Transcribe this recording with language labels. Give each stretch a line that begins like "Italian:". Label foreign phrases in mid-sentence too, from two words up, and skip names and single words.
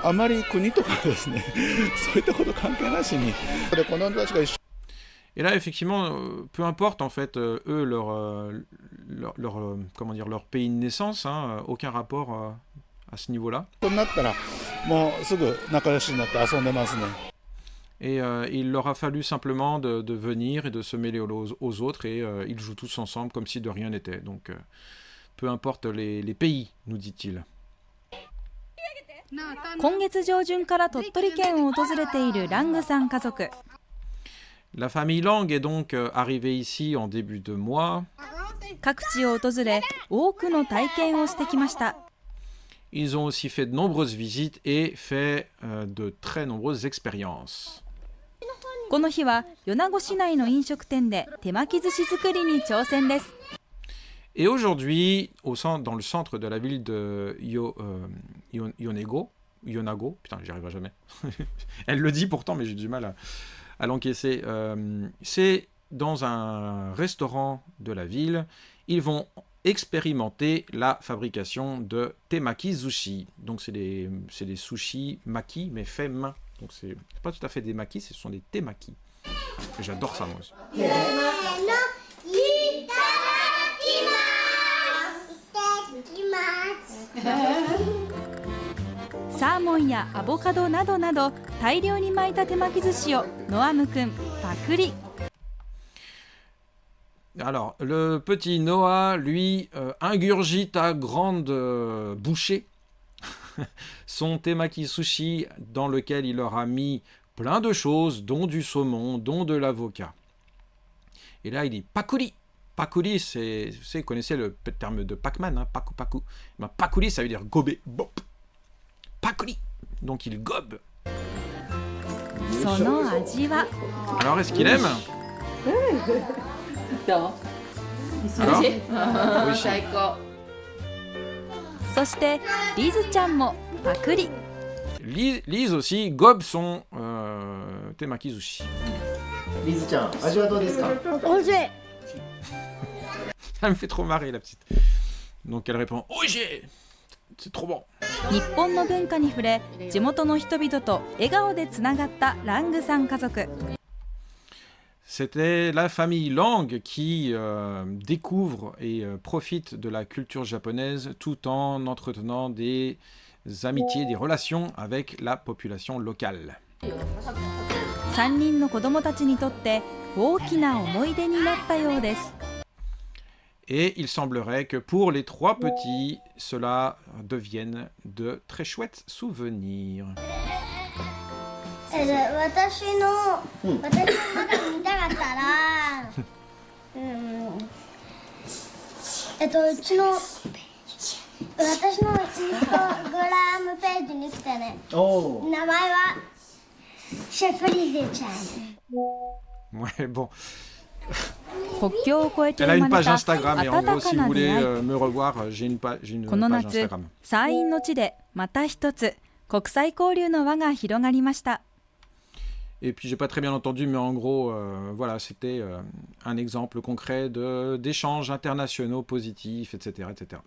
French: Et là, effectivement, peu importe en fait, eux, leur pays de naissance, hein, aucun rapport à ce niveau-là. Et il leur a fallu simplement de venir et de se mêler aux autres, et ils jouent tous ensemble comme si de rien n'était. Donc, peu importe les pays, nous dit-il.
Japanese: 今月上旬から鳥取県を訪れているラングさん家族。
French: La famille Lang est donc arrivée ici en début de mois.
Japanese: 各地を訪れ、多くの体験をしてきました。
French: Ils ont aussi fait de nombreuses visites et fait de très nombreuses expériences.
Japanese: この日は米子市内の飲食店で手巻き寿司作りに挑戦です。
French: Et aujourd'hui, dans le centre de la ville de Yonago, putain, j'y arriverai jamais. Elle le dit pourtant, mais j'ai du mal à l'encaisser. C'est dans un restaurant de la ville. Ils vont expérimenter la fabrication de
Japanese: 手巻き寿司.
French: Donc c'est des sushis maki, mais faits main. Donc c'est pas tout à fait des makis, ce sont des temaki. Et j'adore ça moi aussi.
Japanese: サーモンやアボカドなどなど大量に巻いた手巻き寿司をノアムくんパクリ。
French: Alors, le petit Noah, lui, ingurgite à grande bouchée son
Japanese: 手巻き寿司
French: dans lequel il aura mis plein de choses, dont du saumon, dont de l'avocat. Et là, il dit pakuri. Pakuri, c'est, vous connaissez le terme de Pac-Man, hein,
Japanese: パクパク.
French: Ben, pakuri, ça veut dire gober, bop. Pakuri. Donc il gobe. Alors, est-ce qu'il aime? Alors? Oui,
Japanese: そしてリズちゃんもパクリ。
French: Lise aussi gobe son
Japanese: 手巻き寿司. リズちゃん、味はどうですか？おいしい。
French: Ça me fait trop marrer la petite. Donc elle répond Oje, c'est trop bon.
Japanese: 日本の文化に触れ、地元の人々と笑顔でつながったラングさん家族。
French: C'était la famille Lang qui découvre et profite de la culture japonaise tout en entretenant des amitiés, des relations avec la population locale.
Japanese: 3 人の子供たちにとって大きな思い出になったようです。
French: Et il semblerait que pour les 3 petits, cela devienne de très chouettes souvenirs.
Japanese: 私のまだ見たかったら、うちの私のインスタグラムページに来てね。おー。名前はシェフリゼちゃん。
French: Ouais, bon.
Japanese: 国境を越えて
French: Elle a
Japanese: 生
French: une
Japanese: まれ
French: page
Japanese: た
French: Instagram et en
Japanese: 温
French: gros,
Japanese: か
French: si
Japanese: な
French: vous
Japanese: 出
French: voulez
Japanese: 会い。
French: me revoir, j'ai une page
Japanese: この
French: page
Japanese: 夏
French: Instagram.
Japanese: 山陰の地でまた一つ国際交流の輪が広がりました。
French: Et puis j'ai pas très bien entendu, mais en gros, voilà, c'était un exemple concret d'échanges internationaux positifs, etc., etc.